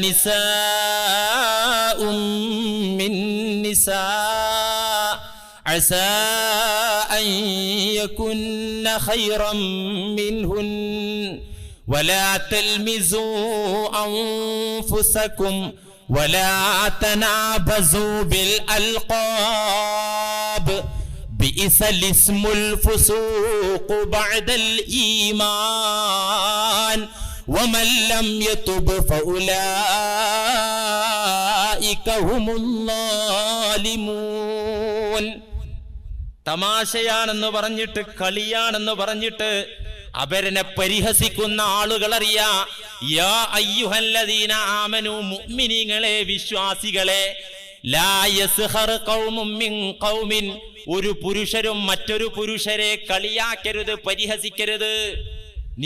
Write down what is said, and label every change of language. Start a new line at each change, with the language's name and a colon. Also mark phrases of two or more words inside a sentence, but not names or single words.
Arabic: نساء من نساء عسى أن يكن خيرا منهن ولا تلمزوا أنفسكم ولا تنابزوا بالألقاب بئس الاسم الفسوق بعد الإيمان ومن لم يتب فأولئك هم الظالمون.
Malayalam: തമാശയാണെന്ന് പറഞ്ഞിട്ട്, കളിയാണെന്ന് പറഞ്ഞിട്ട് അവരനെ പരിഹസിക്കുന്ന ആളുകൾ അറിയാ.
Arabic: يا أيها الذين آمنوا,
Malayalam: മുഅ്മിനീങ്ങളെ, വിശ്വാസികളെ,
Arabic: لا يسخر قوم من قوم,
Malayalam: ഒരു പുരുഷരും മറ്റൊരു പുരുഷരെ കളിയാക്കരുത്, പരിഹസിക്കരുത്.